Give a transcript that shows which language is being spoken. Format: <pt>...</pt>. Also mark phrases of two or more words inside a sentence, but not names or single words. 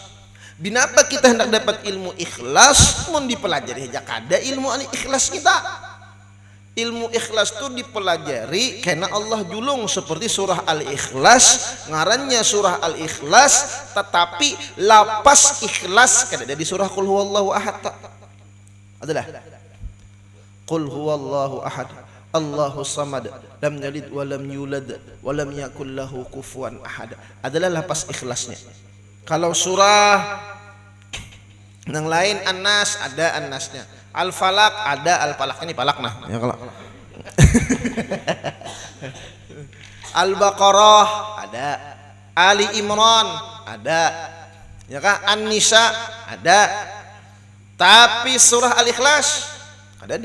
<bjn>Binapa kita hendak dapat ilmu ikhlas mun dipelajari aja kada ilmu ikhlas kita. Ilmu ikhlas itu dipelajari karena Allah julung seperti surah Al-Ikhlas, ngarannya surah Al-Ikhlas tetapi lapas ikhlas kada ada di surah</bjn> <ar>قل هو الله أحد. Adalah قل هو الله أحد الله الصمد لم يلد ولم يولد ولم يكن له كفوا أحد.</ar> <bjn>Adalah lapas ikhlasnya. Kalau surah yang lain An-Nas ada An-Nasnya, Al-Falaq ada Al-Falaq, ini palak nah ya kalau Al-Baqarah ada, Ali Imran ada ya kan, An-Nisa ada, tapi surah Al-Ikhlas ada.</bjn>